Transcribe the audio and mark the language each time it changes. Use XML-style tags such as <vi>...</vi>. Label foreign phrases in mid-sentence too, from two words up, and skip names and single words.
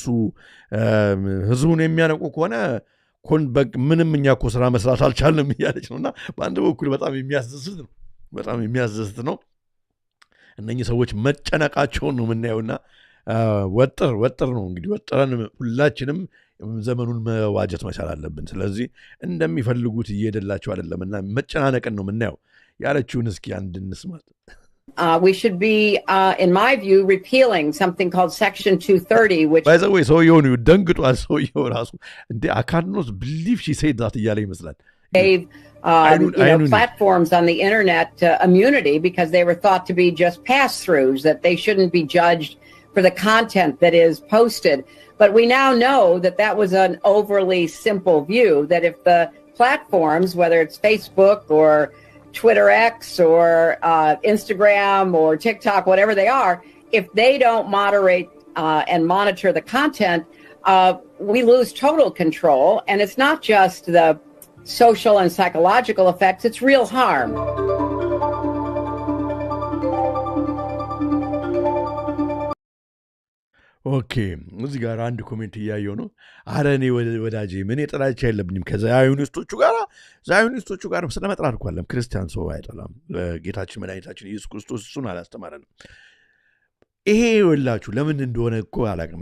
<am>ህዝቡን የሚያነቁ ከሆነ ምንም እኛ እኮ ስራ መስራት አልቻልንም እያለች ነው። እና በአንድ በኩል በጣም የሚያስደስት ነው። እነኚህ ሰዎች መጨነቃቸውን ነው የምናየውና ወጥር ነው እንግዲህ ወጥረን ሁላችንም ዘመኑን መዋጀት መቻል አለብን። ስለዚህ እንደሚፈልጉት እየሄደላቸው አይደለም እና መጨናነቅን ነው የምናየው። ያለችውን እስኪ አንድ እንስማት።</am> <en>We should be, in my view, repealing something called Section 230, which... By the way,</en> <am>ሰውየው ነው ደንግጧል። ሰውየው ራሱ እንዴ</am> <en>I cannot believe she said that</en> <am>እያለ ይመስላል።</am> <en>Gave platforms on the internet immunity because they were thought to be just pass-throughs, that they shouldn't be judged for the content that is posted. But we now know that that was an overly simple view, that if the platforms, whether it's Facebook or Twitter X or Instagram or TikTok, whatever they are, if they don't moderate and monitor the content, we lose total control. And it's not just the social and psychological effects, it's real harm.</en> <am>ኦኬ እዚህ ጋር አንድ ኮሜንት እያየው ነው። አረ እኔ ወዳጄ ምን የጥላቻ የለብኝም ከዛዮኒስቶቹ ጋር ስለመጥራት እኮ አለም። ክርስቲያን ሰው አይጠላም። ጌታችን መድኃኒታችን ኢየሱስ ክርስቶስ እሱን አላስተማረንም። ይሄ ይኸውላችሁ ለምን እንደሆነ እኮ አላውቅም።</am>